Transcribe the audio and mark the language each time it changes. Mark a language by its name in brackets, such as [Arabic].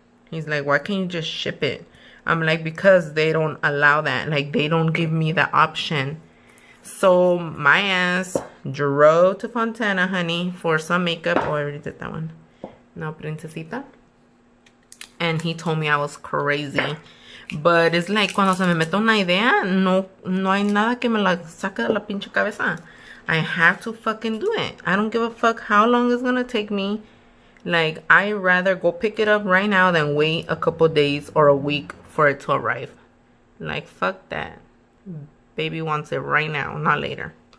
[English] He's like, why can't you just ship it? I'm like, because they don't allow that. Like, they don't give me the option. So my ass drove to Fontana, honey, for some makeup. Oh, I already did that one. Now, princesita. And he told me I was crazy. But it's like, [Spanish] cuando se me mete una idea, no hay nada que me la saque de la pinche cabeza. [English] I have to fucking do it. I don't give a fuck how long it's gonna take me. Like, I'd rather go pick it up right now than wait a couple days or a week for it to arrive. Like, fuck that. Baby wants it right now, not later.